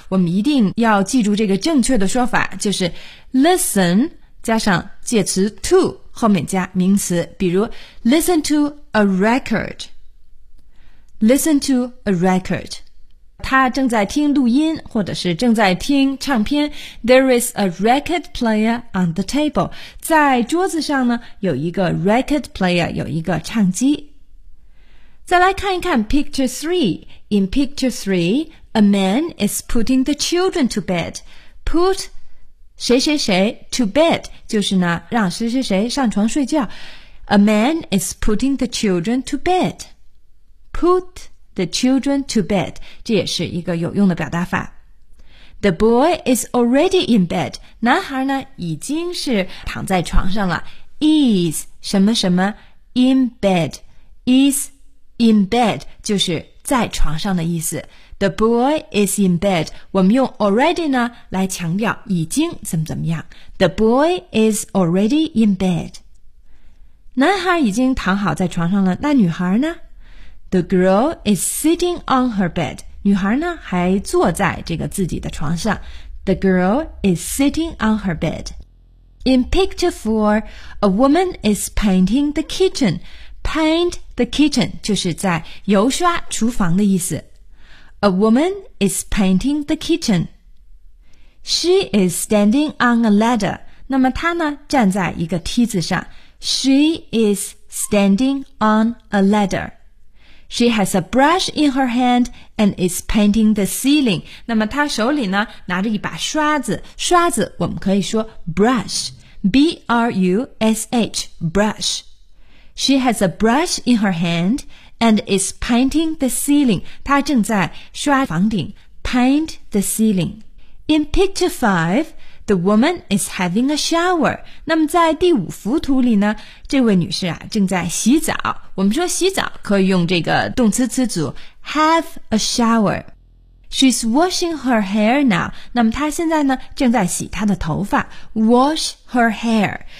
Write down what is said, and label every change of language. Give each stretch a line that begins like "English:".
Chinese: 我们一定要记住这个正确的说法，就是 listen 加上介词 to 后面加名词，比如
English: listen to a record。 Listen to a record.
Chinese: 他正在听录音或者是正在听唱片。
English: There is a record player on the table.
Chinese: 在桌子上呢有一个 record player, 有一个唱机。再来看一看 picture 3.
English: In picture 3, a man is putting the children to bed.
Chinese: Put 谁谁谁
English: to bed,
Chinese: 就是呢让谁谁谁上床睡觉。
English: A man is putting the children to bed. Put the children to bed.
Chinese: 这也是一个有用的表达法。
English: The boy is already in bed.
Chinese: 男孩呢已经是躺在床上了。 Is 什么什么 in bed.
English: Is in bed
Chinese: 就是在床上的意思。
English: The boy is in bed.
Chinese: 我们用 already 呢来强调已经怎么怎么样。
English: The boy is already in bed.
Chinese: 男孩已经躺好在床上了，那女孩呢？
English: The girl is sitting on her bed.
Chinese: 女孩呢还坐在这个自己的床上。
English: The girl is sitting on her bed. In picture 4, a woman is painting the kitchen. Paint the kitchen
Chinese: 就是在油刷厨房的意思。
English: A woman is painting the kitchen. She is standing on a ladder.
Chinese: 那么她呢站在一个梯子上。
English: She is standing on a ladder. She has a brush in her hand and is painting the ceiling.
Chinese: 那么她手里呢拿着一把刷子，刷子我们可以说 brush, B-R-U-S-H, brush.
English: She has a brush in her hand and is painting the ceiling.
Chinese: 她正在刷房顶
English: paint the ceiling. In picture 5, the woman is having a shower.
Chinese: 那么在第五幅图里呢，这位女士啊正在洗澡。我们说洗澡可以用这个动词词组
English: have a shower. She's washing her hair now.
Chinese: 那么她现在呢正在洗她的头发。
English: Wash her hair.